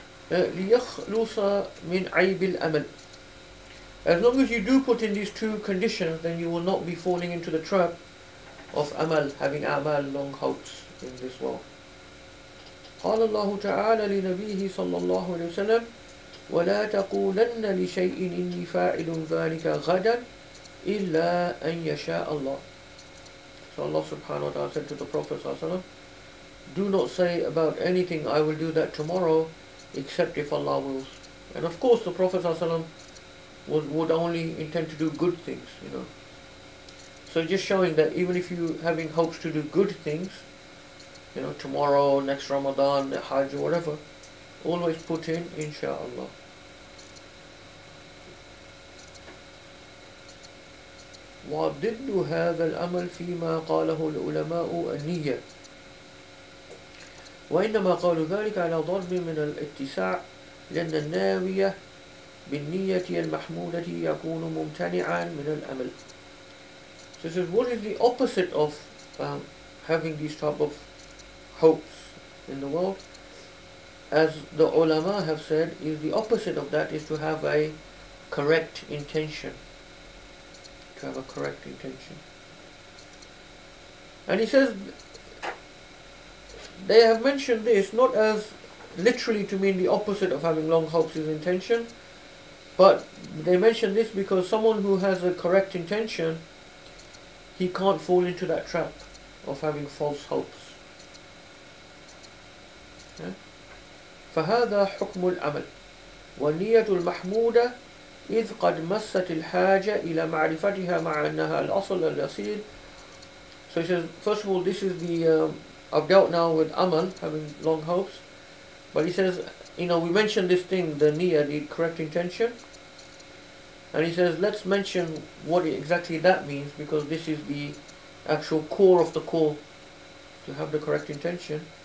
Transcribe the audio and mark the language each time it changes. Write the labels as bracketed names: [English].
[Arabic] ليخلص من عيب الأمل. [English] As long as you do put in these two conditions, then you will not be falling into the trap of amal, having amal, long hopes in this world. [Arabic] قال الله تعالى لنبيه صلى الله عليه وسلم ولا تقولن لشيء إني فاعل ذلك غدا إلا أن يشاء الله. [English] So Allah subhanahu wa ta'ala said to the Prophet sallallahu alaihi wasallam, do not say about anything, I will do that tomorrow, except if Allah wills. And of course the Prophet ﷺ would only intend to do good things, So just showing that even if you having hopes to do good things, tomorrow, next Ramadan, the Hajj or whatever, always put in insha'Allah. [Arabic] وضد هذا الأمل فيما قاله العلماء النية. وإنما قالوا ذلك على ضرب من الاتساع لأن الناوية بالنية المحمودة يكون ممتنعا من الأمل. [English] So this is what is the opposite of having these type of hopes in the world. As the ulama have said, is the opposite of that is to have a correct intention. To have a correct intention. And he says, they have mentioned this not as literally to mean the opposite of having long hopes is intention, but they mention this because someone who has a correct intention, he can't fall into that trap of having false hopes. [Arabic] فهذا حكم العمل والنية المحمودة إذ قد مست الحاجة إلى معرفتها مع أنها الأصل الأصيل. [English] So he says, first of all, this is the I've dealt now with amal, having long hopes, but he says, we mentioned this thing, the niyyah, the correct intention, and he says, let's mention what exactly that means, because this is the actual core of the core, to have the correct intention.